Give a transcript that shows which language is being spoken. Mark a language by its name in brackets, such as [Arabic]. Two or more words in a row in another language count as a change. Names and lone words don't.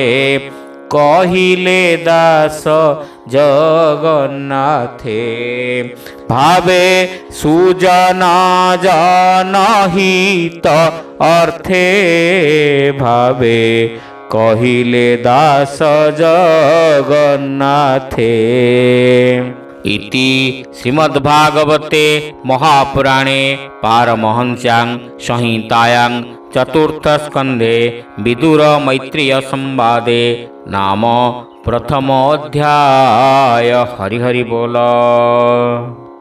[Odia] କହିଲେ ଦାସ ଜଗନ୍ନାଥେ ଭାବେ ସୁଜନ ଜନହିତ ଅର୍ଥେ ଭାବେ କହିଲେ ଦାସ ଜଗନ୍ନାଥେ। [Sanskrit] इति श्रीमद्भागवते महापुराणे पारमहंस्यां संहितायां चतुर्थस्कन्धे विदुर मैत्रेय संवादे नाम प्रथमोऽध्याय। [Hindi] हरि हरि बोल।